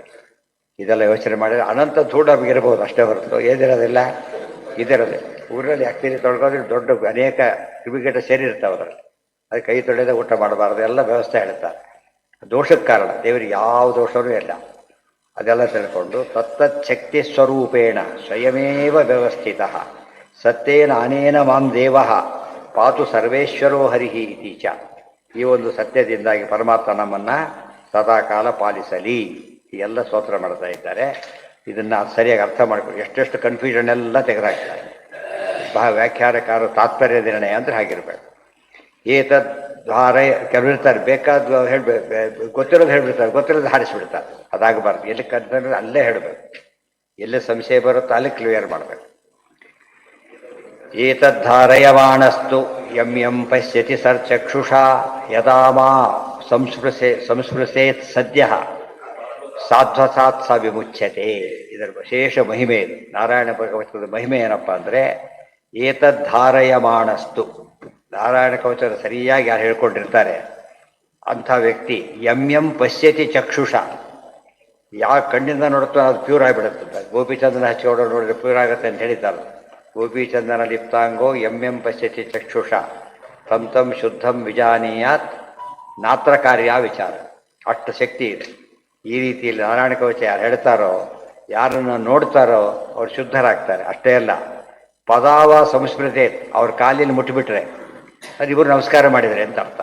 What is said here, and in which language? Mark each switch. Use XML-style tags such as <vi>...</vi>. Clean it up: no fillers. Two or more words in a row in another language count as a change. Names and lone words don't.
<kn>ಇದೆಲ್ಲ ಯೋಚನೆ ಮಾಡಿದರೆ ಅನಂತ ಧೂಳು ನಮಗಿರ್ಬೋದು ಅಷ್ಟೇ ಹೊರತು ಏನಿರೋದಿಲ್ಲ, ಇದಿರೋದೆ. ಊರಲ್ಲಿ ಅಕ್ಕಿರಿ ತೊಳ್ಕೊಂಡ್ರೆ ದೊಡ್ಡ ಅನೇಕ ಕ್ರಿಮಿಕೀಟ ಸೇರಿರ್ತಾವೆ ಅದರಲ್ಲಿ. ಅದು ಕೈ ತೊಳೆದ ಊಟ ಮಾಡಬಾರ್ದು, ಎಲ್ಲ ವ್ಯವಸ್ಥೆ ಹೇಳ್ತಾರೆ. ದೋಷಕ್ಕೆ ಕಾರಣ, ದೇವರಿಗೆ ಯಾವ ದೋಷವೂ ಇಲ್ಲ.</kn> <sa>ಅದೆಲ್ಲ ತಿಳ್ಕೊಂಡು ತತ್ತಚ್ಛಕ್ತಿ ಸ್ವರೂಪೇಣ ಸ್ವಯಮೇವ ವ್ಯವಸ್ಥಿತ ಸತ್ಯೇನ ಅನೇನ ಮಾಂ ದೇವ ಪಾತು ಸರ್ವೇಶ್ವರೋ ಹರಿಃ ಇತಿ ಚ.</sa> <kn>ಈ ಒಂದು ಸತ್ಯದಿಂದಾಗಿ ಪರಮಾತ್ಮ ನಮ್ಮನ್ನು ಸದಾಕಾಲ ಪಾಲಿಸಲಿ. ಈ ಎಲ್ಲ ಸ್ತೋತ್ರ ಮಾಡ್ತಾ ಇದ್ದಾರೆ. ಇದನ್ನು ಸರಿಯಾಗಿ ಅರ್ಥ ಮಾಡ್ಕೊಂಡು ಎಷ್ಟೆಷ್ಟು ಕನ್ಫ್ಯೂಷನ್ ಎಲ್ಲ ತೆಗೆದಾಕ್ತಾರೆ. ವ್ಯಾಖ್ಯಾನಕಾರ ತಾತ್ಪರ್ಯ ನಿರ್ಣಯ ಅಂದರೆ ಹಾಗಿರ್ಬೇಕು. ಏತದ್ ಧಾರೆ ಕೆಲವರು ಇರ್ತಾರೆ, ಬೇಕಾದ ಹೇಳ್ಬೇಕು, ಗೊತ್ತಿರೋದು ಹೇಳ್ಬಿಡ್ತಾರೆ, ಗೊತ್ತಿರೋದು ಹಾರಿಸ್ಬಿಡ್ತಾರೆ. ಅದಾಗಬಾರ್ದು. ಎಲ್ಲಿ ಕರ್ತವ್ಯ ಅಲ್ಲೇ ಹೇಳಬೇಕು, ಎಲ್ಲಿ ಸಂಶಯ ಬರುತ್ತೋ ಅಲ್ಲಿ ಕ್ಲಿಯರ್ ಮಾಡಬೇಕು.</kn> <sa>ಏತದ್ಧಾರಯಮಾಣಸ್ತು ಯಂ ಯಂ ಪಶ್ಯತಿ ಸರ್ಚಕ್ಷುಷಾ ಯದಾ ಮಾ ಸಂಸ್ಪೃಶೇತ್ ಸದ್ಯ ಸಾಧ್ವಸಾತ್ ಸ ವಿಮುಚ್ಯತೆ.</sa> <kn>ಇದರ ವಿಶೇಷ ಮಹಿಮೆ ಇದು. ನಾರಾಯಣ ಭಗವತದ ಮಹಿಮೆ ಏನಪ್ಪ ಅಂದರೆ ಏತದ್ಧಾರಯಮಾಣಸ್ತು, ನಾರಾಯಣ ಕವಚದ ಸರಿಯಾಗಿ ಯಾರು ಹೇಳ್ಕೊಂಡಿರ್ತಾರೆ ಅಂಥ ವ್ಯಕ್ತಿ</kn> <sa>ಯಂ ಯಂ ಪಶ್ಯತಿ ಚಕ್ಷುಷ,</sa> <kn>ಯಾವ ಕಣ್ಣಿಂದ ನೋಡುತ್ತೋ ಅದು ಪ್ಯೂರ್ ಆಗಿಬಿಡುತ್ತೆ. ಗೋಪಿಚಂದನ ಹಚ್ಚಿಕೊಂಡು ನೋಡಿದ್ರೆ ಪ್ಯೂರ್ ಆಗುತ್ತೆ ಅಂತ ಹೇಳಿದ್ದಾರೆ.</kn> <sa>ಗೋಪಿಚಂದನ ಲಿಪ್ತಾಂಗೋ ಯಂ ಯಂ ಪಶ್ಯತಿ ಚಕ್ಷುಷ ತಂ ತಂ ಶುದ್ಧಂ ವಿಜಾನೀಯಾತ್ ನಾತ್ರ ಕಾರ್ಯ ವಿಚಾರ.</sa> <kn>ಅಷ್ಟು ಶಕ್ತಿ ಇದೆ. ಈ ರೀತಿಯಲ್ಲಿ ನಾರಾಯಣ ಕವಚ ಯಾರು ಹೇಳ್ತಾರೋ, ಯಾರನ್ನು ನೋಡ್ತಾರೋ ಅವ್ರು ಶುದ್ಧರಾಗ್ತಾರೆ. ಅಷ್ಟೇ ಅಲ್ಲ,</kn> <sa>ಪದಾವ ಸಂಸ್ಮೃತಿ,</sa> <kn>ಅವ್ರ ಕಾಲಿನ ಮುಟ್ಟಿಬಿಟ್ರೆ ಅದು ಇವರು ನಮಸ್ಕಾರ ಮಾಡಿದರೆ ಅಂತ ಅರ್ಥ.</kn>